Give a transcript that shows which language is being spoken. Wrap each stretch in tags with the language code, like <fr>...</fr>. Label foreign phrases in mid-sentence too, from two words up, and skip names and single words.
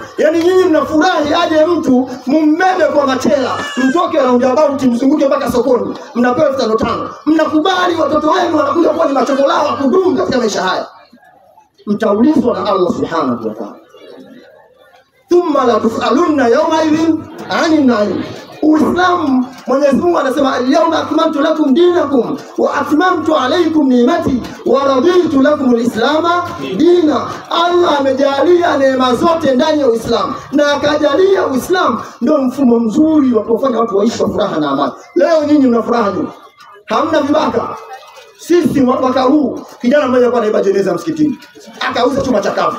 <sw>Yaani nyinyi mnafurahi aje mtu mumbebe kwa machela, mtoke roundabout mzunguke mpaka sokoni, mnapewa 5,500. Mnakubali watoto wenu wanakuja kuwa ni machokolao wa kudumu katika maisha haya. Mtaulizwa na Allah</sw> <ar>سبحانه وتعالى. ثم لتسألن يومئذ عن النعيم.</ar> <sw>Uislamu, Mwenyezi Mungu anasema</sw> <ar>اليوم أكملت لكم دينكم وأتممت عليكم نعمتي ورضيت لكم الإسلام دينا.</ar> <sw>Allah amejalia neema zote ndani ya Uislamu na akajalia Uislamu ndio mfumo mzuri wa kufanya watu waishi kwa furaha na amani. Leo nyinyi mna furaha nini? Hamna vibaka. Sisi mwaka huu kijana mmoja alikuwa anaiba jeneza msikitini, akauza chuma cha kavu.</sw>